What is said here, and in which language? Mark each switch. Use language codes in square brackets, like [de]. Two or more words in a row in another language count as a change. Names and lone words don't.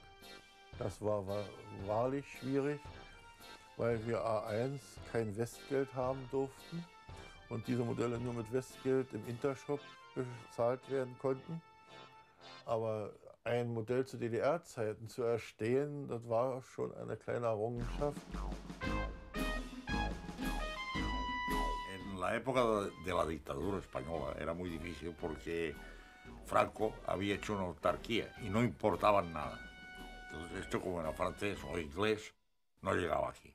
[de] Das war wahrlich schwierig, weil wir A1 kein Westgeld haben durften und diese Modelle nur mit Westgeld im Intershop bezahlt werden konnten. Aber ein Modell zu DDR-Zeiten zu erstehen, das war schon eine kleine Errungenschaft. [es] En la época de la dictadura española era muy difícil porque Franco había hecho una autarquía y no importaban nada. Entonces esto, como era francés o inglés, no llegaba aquí.